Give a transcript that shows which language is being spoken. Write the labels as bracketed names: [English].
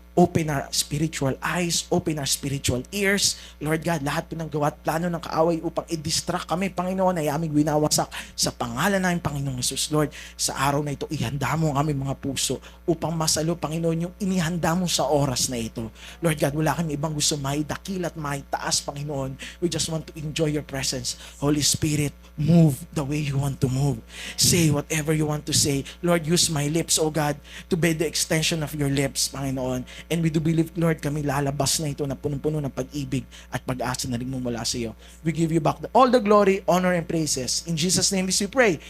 [English] Open our spiritual eyes, open our spiritual ears. [Filipino] Lord God, lahat po ng gawa at plano ng kaaway upang i-distract kami, Panginoon, ay aming winawasak sa pangalan namin, Panginoong Jesus. Lord, sa araw na ito, ihanda mo ang aming mga puso upang masalo, Panginoon, yung inihanda mo sa oras na ito. Lord God, wala kami ibang gusto maidakil at maitaas, Panginoon. [English] We just want to enjoy your presence. Holy Spirit, move the way you want to move. Say whatever you want to say. Lord, use my lips, O God, to be the extension of your lips, Panginoon. And we do believe, [Filipino] Lord, kami lalabas na ito na punong-puno ng pag-ibig at pag-asa na rin mo mula sa iyo. [English] We give you back all the glory, honor, and praises. In Jesus' name we pray.